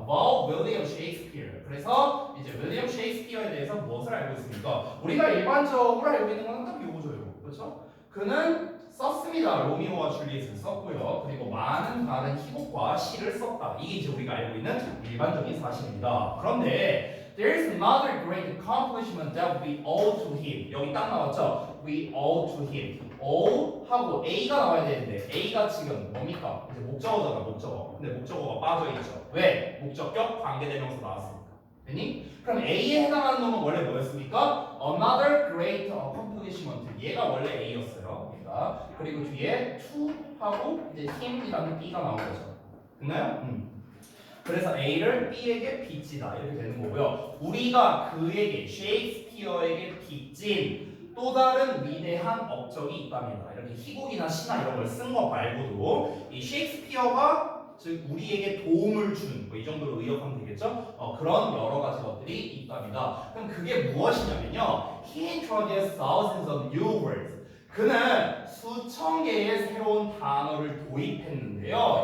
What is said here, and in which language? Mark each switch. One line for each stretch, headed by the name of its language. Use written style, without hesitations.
English: About William Shakespeare.
Korean: 그래서 이제 윌리엄 셰익스피어에 대해서 무엇을 알고 있습니까? 우리가 일반적으로 알고 있는 건 딱 요거죠, 요거. 그렇죠? 그는 썼습니다. 로미오와 줄리엣을 썼고요. 그리고 많은 다른 희곡과 시를 썼다. 이게 이제 우리가 알고 있는 일반적인 사실입니다. 그런데
English: there's another great accomplishment that we owe to him.
Korean: 여기 딱 나왔죠?
English: We owe to him.
Korean: owe 하고 A가 나와야 되는데 A가 지금 뭡니까? 이제 목적어잖아, 목적어. 근데 목적어가 빠져있죠. 왜? 목적격 관계대명사 나왔으니까. 됐니? 그럼 A에 해당하는 놈은 원래 뭐였습니까?
English: Another great accomplishment.
Korean: 얘가 원래 A였어요. 얘가. 그리고 뒤에 to 하고 이제 him이라는 B가 나온 거죠. 됐나요? 그래서 A를 B에게 빚지다 이렇게 되는 거고요. 우리가 그에게 셰익스피어에게 빚진 또 다른 위대한 업적이 있답니다. 이렇게 희곡이나 시나 이런 걸 쓴 거 말고도 이 셰익스피어가 즉 우리에게 도움을 주는 뭐 이 정도로 의역하면 되겠죠? 그런 여러 가지 것들이 있답니다. 그럼 그게 무엇이냐면요.
English: He introduced thousands of new words.
Korean: 그는 수천 개의 새로운 단어를 도입했는데요.